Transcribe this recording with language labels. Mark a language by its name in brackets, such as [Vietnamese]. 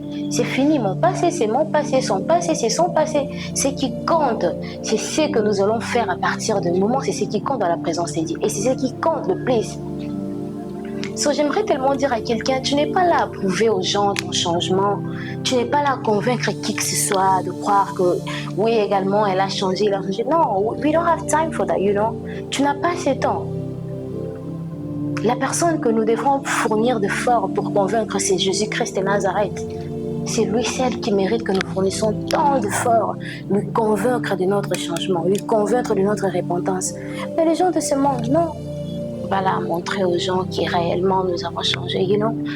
[French] C'est fini, mon passé, c'est mon passé, son passé, c'est son passé. Ce qui compte, c'est ce que nous allons faire à partir du moment, c'est ce qui compte dans la présence de Dieu. Et c'est ce qui compte le plus. So, j'aimerais tellement dire à quelqu'un, tu n'es pas là à prouver aux gens ton changement. Tu n'es pas là à convaincre qui que ce soit de croire que oui, également, elle a changé, il a changé. [English] Non, we don't have time for that, you know. [French] Tu n'as pas ce temps. La personne que nous devrons fournir de fort pour convaincre, c'est Jésus-Christ de Nazareth. C'est lui seul qui mérite que nous fournissions tant d'efforts, lui convaincre de notre changement, lui convaincre de notre repentance. Mais les gens de ce monde, non. Voilà, montrer aux gens qui réellement nous avons changé. [English] You know?